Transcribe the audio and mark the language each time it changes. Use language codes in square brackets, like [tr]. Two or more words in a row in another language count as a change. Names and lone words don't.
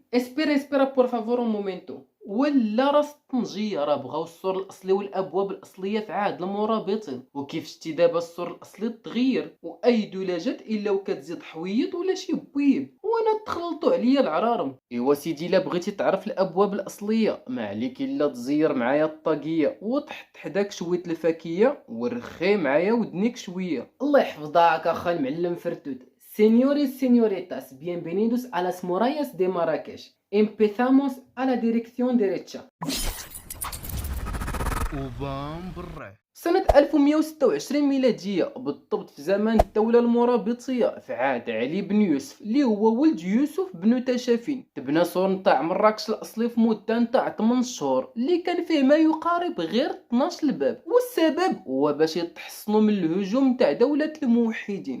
[es] espera por favor un momento. [ar] ولا راس الطنجيه راه بغاو الصور الاصلي والابواب الاصليه في عهد المرابطين، وكيف شتي دابا الصور الاصلي تغير واي دوله جات الا وكتزيد حويط ولا شي بويب، وانا تخلطوا عليا العرارم. ايوا سيدي الا بغيتي تعرف الابواب الاصليه ما عليك الا تزير معايا الطاقيه وتحط حداك شويه الفاكهه ورخي معايا ودنيك شويه. الله يحفظك اخا المعلم فرتوت. [es] Señores, señoritas, bienvenidos a las murallas de Marrakech. Empezamos a la dirección derecha. [ar] وبام بالراي. سنة 1126 ميلادية، بالضبط في زمان الدولة المرابطية في عهد علي بن يوسف اللي هو ولد يوسف بن تاشفين، تبنى سور نتاع مراكش الأصلي في مدة نتاع 8 شهور اللي كان فيه ما يقارب غير 12 باب، والسبب هو باش يتحصنوا من الهجوم نتاع دولة الموحدين.